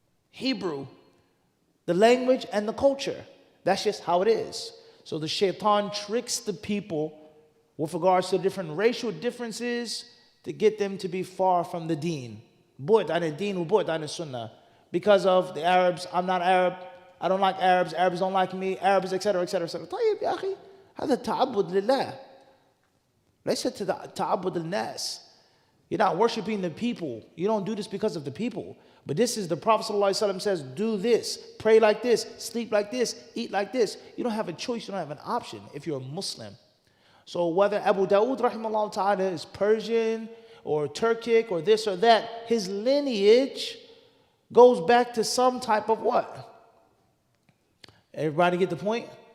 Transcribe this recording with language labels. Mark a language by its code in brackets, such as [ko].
[en] Hebrew, the language and the culture. That's just how it is. So the shaitan tricks the people with regards to different racial differences to get them to be far from the deen. [ar] Bu'd an ad-din wa bu'd an sunnah. [en] Because of the Arabs, I'm not Arab, I don't like Arabs, Arabs don't like me, Arabs, etc., etc., etc. [ar] طيب يا أخي هذا تعبد لله ليس تعبد الناس. [en] You're not worshiping the people. You don't do this because of the people. But this is the Prophet ﷺ says, do this, pray like this, sleep like this, eat like this. You don't have a choice, you don't have an option if you're a Muslim. So whether Abu Dawood rahimahullah ta'ala is Persian or Turkic or this or that, his lineage goes back to some type of what? Everybody get the point?